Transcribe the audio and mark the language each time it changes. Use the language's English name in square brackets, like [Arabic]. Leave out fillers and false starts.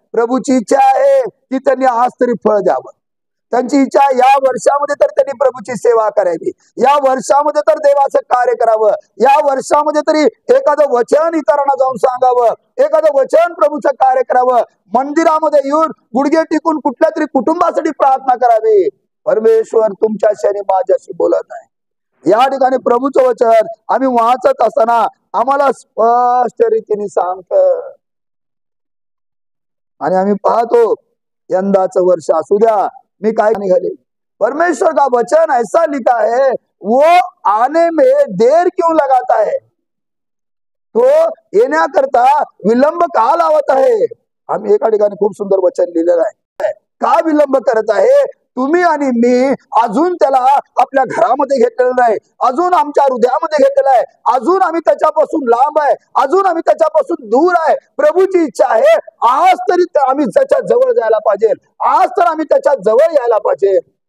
[Marathi] प्रभूची इच्छा आहे की त्यांनी आज तरी फळ द्यावं. त्यांची इच्छा या वर्षामध्ये तर त्यांनी प्रभूची सेवा करावी, या वर्षामध्ये तर देवाचं कार्य करावं, या वर्षामध्ये तरी एखादं वचन इतरांना जाऊन सांगावं, एखादं वचन प्रभूचं कार्य करावं, मंदिरामध्ये येऊन गुडघे टिकून कुठल्या तरी कुटुंबासाठी प्रार्थना करावी. परमेश्वर तुमच्याशी आणि माझ्याशी बोलत आहे. या ठिकाणी प्रभूचं वचन आम्ही वाचत असताना आम्हाला स्पष्ट रीतीने सांगत आणि आम्ही पाहतो यंदाचं वर्ष असू द्या. मी काय निघाले, [Hindi] परमेश्वर का वचन ऐसा लिखा है, वो आने में देर क्यों लगाता है, [Marathi] तो येण्याकरता विलंब का लावत आहे. आम्ही एका ठिकाणी खूप सुंदर वचन लिहिलेलं आहे. का विलंब करत आहे? तुम्ही आणि मी अजून त्याला आपल्या घरामध्ये घेतलेलं नाही, अजून आमच्या हृदयामध्ये घेतलेलं आहे, अजून आम्ही त्याच्यापासून लांब आहे, अजून आम्ही त्याच्यापासून दूर आहे. प्रभूची इच्छा आहे आज तरी आम्ही त्याच्या जवळ जायला पाहिजे, आज तर आम्ही त्याच्या जवळ यायला पाहिजे.